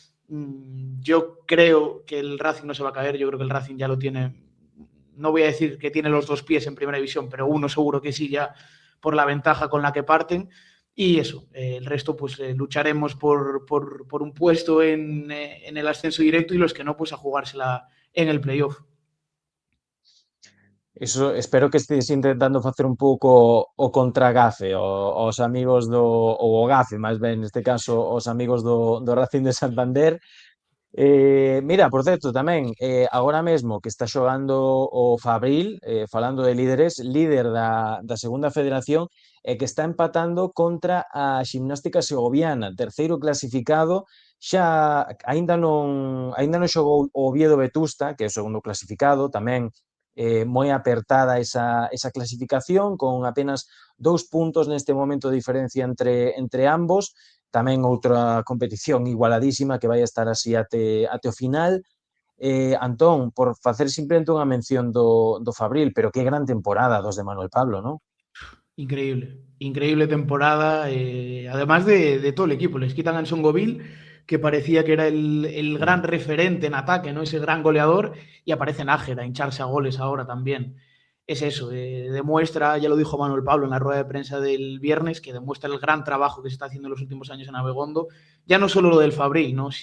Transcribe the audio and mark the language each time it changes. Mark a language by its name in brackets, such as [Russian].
[Spanish] Yo creo que el Racing no se va a caer, yo creo que el Racing ya lo tiene, no voy a decir que tiene los dos pies en primera división, pero uno seguro que sí ya por la ventaja con la que parten. Y eso, el resto pues lucharemos por un puesto en el ascenso directo y los que no pues a jugársela en el playoff. [Galician] Iso, espero que estés intentando facer un pouco o contragafe aos amigos ou o gafe, máis ben, neste caso, aos amigos do Racing de Santander. Mira, por certo, tamén, agora mesmo que está xogando o Fabril, falando de líderes, líder da segunda federación, e que está empatando contra a Ximnástica Segoviana, terceiro clasificado. Xa aínda non xogou o Oviedo Vetusta, que é o segundo clasificado, tamén moi apertada esa clasificación, con apenas 2 puntos neste momento de diferencia entre ambos. Tamén outra competición igualadísima que vai estar así até o final. Antón, por facer simplemente unha mención do Fabril, pero que gran temporada dos de Manuel Pablo, non? [Spanish] Increíble, increíble temporada. Además de todo el equipo, les quitan a Anson Govil, que parecía que era el gran Mm. referente en ataque, ¿no? Ese gran goleador, y aparece Nájera a hincharse a goles ahora también. Es eso, demuestra, ya lo dijo Manuel Pablo en la rueda de prensa del viernes, que demuestra el gran trabajo que se está haciendo en los últimos años en Abegondo, ya no solo lo del Fabril, ¿no?